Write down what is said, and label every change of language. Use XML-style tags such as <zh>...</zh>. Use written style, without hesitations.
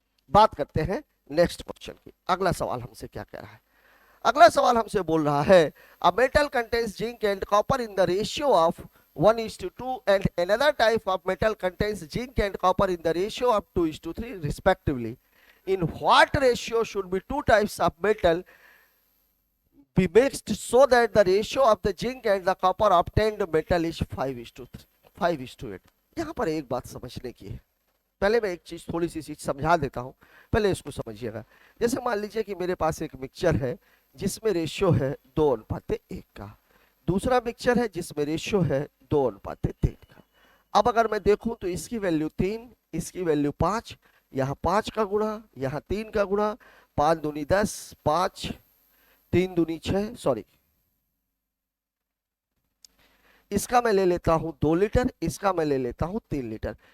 <hi>बात करते हैं नेक्स्ट क्वेश्चन की। अगला सवाल हमसे क्या कह रहा है,</hi> <en>अगला सवाल हमसे बोल रहा है a metal contains zinc and copper in the ratio of 1:2 and another type of metal contains zinc and copper in the ratio of 2:3 respectively. In what ratio should be two types of metal be mixed so that the ratio of the zinc and the copper obtained metal is 5:8?</en> <hi>यहाँ पर एक बात समझने की है, पहले मैं एक चीज थोड़ी सी चीज समझा देता हूँ, पहले इसको समझिएगा। जैसे मान लीजिए कि मेरे पास एक मिक्सचर है जिसमें रेशियो है 2:1 का, दूसरा मिक्सचर है जिसमें रेशियो है 2:3 का। अब अगर मैं देखूं तो इसकी वैल्यू 3, इसकी वैल्यू 5, यहाँ 5 का गुणा, यहाँ 3 का गुणा, 5 दूनी 10, 5 3 दूनी 6, सॉरी इसका मैं ले लेता हूं 2 लीटर, इसका मैं ले लेता हूं 3 लीटर।</hi>